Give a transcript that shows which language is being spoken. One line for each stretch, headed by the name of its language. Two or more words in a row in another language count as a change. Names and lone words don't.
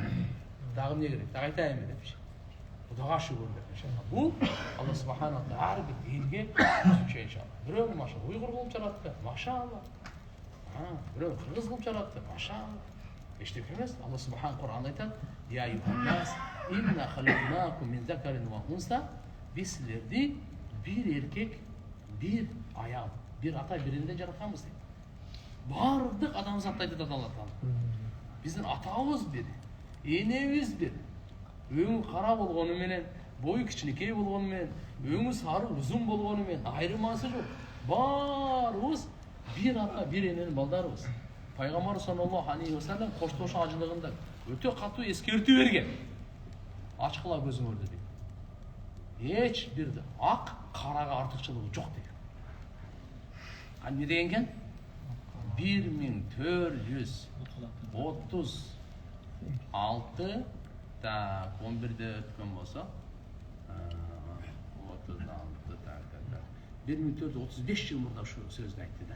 Kyrgyz: Дагы эмне керек? Дагы айтайынбы депчи. Кудайга шүгүр деп иншалла. Бул Алла субханалла ар бир элге түшүнчө иншалла. Бирөө машалла уйгур кылып жаратты, машалла. Бирөө кыргыз кылып жаратты, машалла. Эчтек эмес, Алла субхан Кур'анда айтат:
Arabic: "يا أيها الناس إنا خلقناكم من ذكر وأنثى",
Kyrgyz: биз силерди бир эркек, бир аял, бир ата биринде жаратканбыз дейт. Бардык адамзатты айтат Алла Таала. Биздин атабыз бир, энебиз бир. Өңү кара болгону менен, бою кичинекей болгону менен, өңү сары узун болгону менен айырмасы жок. Баарыбыз бир ата, бир эненин балдарыбыз. Пайгамбар
Arabic: صلى الله عليه وسلم
Kyrgyz: коштош ажылыгында өтө катуу эскертүү берген. Ачкыла көзүңөрдү дейт. Эч бир ак карага артыкчылыгы жок деген. Эмне деген экен? 1436 та 11-де өткөн болсо 1435 жыл мурда ушу сөздү айтты да.